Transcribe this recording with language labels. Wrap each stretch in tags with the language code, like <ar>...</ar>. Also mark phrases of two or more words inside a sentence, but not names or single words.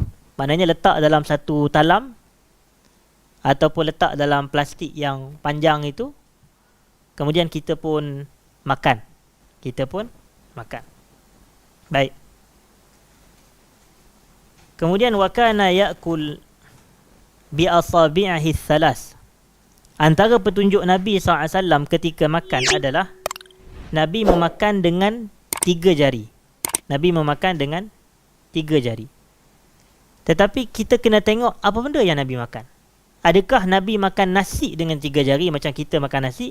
<ms>Maknanya letak dalam satu talam ataupun letak dalam plastik yang panjang itu, kemudian kita pun makan. Baik.</ms> <ar>Kemudian وكان يأكل بأصابعه ثلاث.</ar> <ms>Antara petunjuk Nabi SAW ketika makan adalah Nabi memakan dengan 3 jari. Nabi memakan dengan 3 jari. Tetapi kita kena tengok apa benda yang Nabi makan. Adakah Nabi makan nasi dengan 3 jari macam kita makan nasi?</ms>